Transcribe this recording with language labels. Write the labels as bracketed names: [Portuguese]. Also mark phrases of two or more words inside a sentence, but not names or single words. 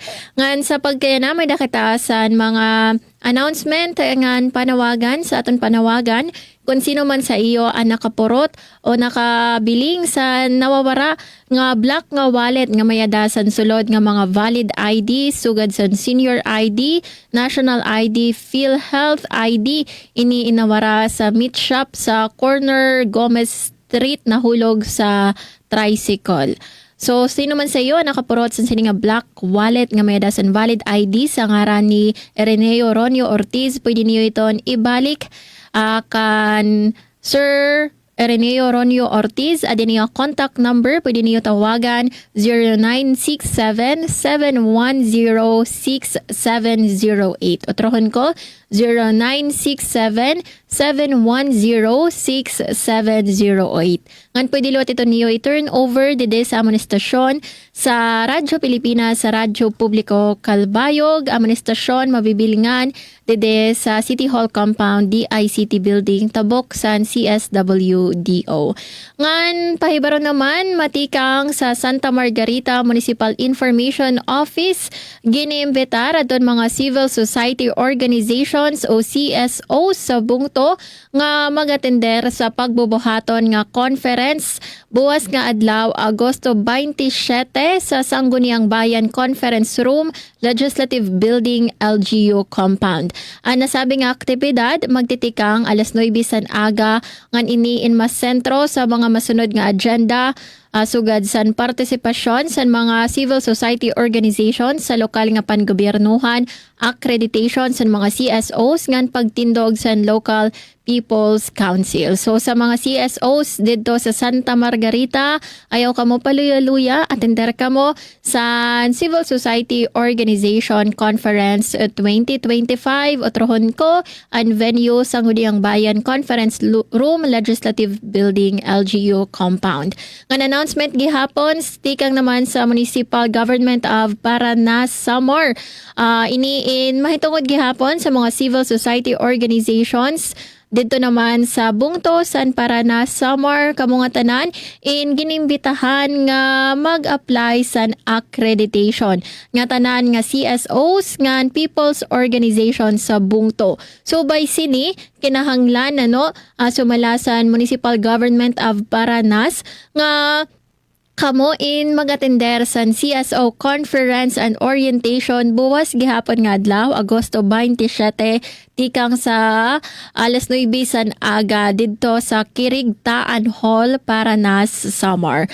[Waray] Ngan sa pagkaya na may dakitaasan mga announcement ngan panawagan sa aton panawagan kung sino man sa iyo ang nakapurot o nakabiling sa nawawara nga black nga wallet nga mayadasan sulod nga mga [English] valid ID, [Waray] sugad sa senior ID, national ID, PhilHealth ID, ini inawara sa [English] meat shop [Waray] sa corner Gomez Street na hulog sa tricycle. So, sino man sa iyo nakapurot sa sini nga [English] black wallet [Waray] nga may dasan [English] valid ID [Waray] sa ngaran ni Ireneo Ronio Ortiz, pwede niyo iton ibalik kan Sir Ireneo Ronio Ortiz. Adin niyo [English] contact number, [Waray] pwede niyo tawagan 0967-710-6708. Otrohon ko, 0967-710-6708. Ngan pwede lot ito niyo i-turn over dide sa amon estasyon sa Radyo Pilipinas, sa Radyo Publiko Kalbayog. Amon estasyon mabibilingan dide sa City Hall Compound, DICT Building, Tabok, San CSWDO. Ngan pahibaron naman matikang sa Santa Margarita Municipal Information Office, giniimbitar adton mga [English] civil society organizations [Waray] o CSO sa bungtong Agosto nga magatender sa pagbubuhaton nga conference buwas nga adlaw Agosto 27 sa Sangguniang Bayan Conference Room, Legislative Building, LGU Compound. Ang nasabi nga aktibidad magtitikang alas 9 san aga ngan iniin mas sentro sa mga masunod nga agenda sugad san partisipasyon sa mga [English] civil society organizations [Waray] sa lokal nga panggobyernuhan, accreditation sa mga CSOs ngan pagtindog sa local People's Council. So sa mga CSOs dito sa Santa Margarita, ayaw ka mo paluya-luya, atender ka mo sa Civil Society Organization Conference 2025 o trohon ko ang venue sa Sangguniang Bayan Conference Room, Legislative Building, LGU Compound. Ang announcement gihapon, stikang naman sa Municipal Government of Paranas, Samar. Iniin mahitungod gihapon sa mga [English] civil society organizations [Waray] dito naman sa Bungto, San Paranas, Samar, kamungatanan, ginimbitahan nga mag-apply sa accreditation. Nga tanan nga CSOs, nga [English] people's organization [Waray] sa Bungto. So by sini, kinahanglan sumalasan Municipal Government of Paranas nga kamo mag-attender sa CSO Conference and Orientation buwas gihapon nga adlaw Agosto 27 tikang sa alas 9 san aga didto sa Kirigtaan Hall, Paranas, Samar.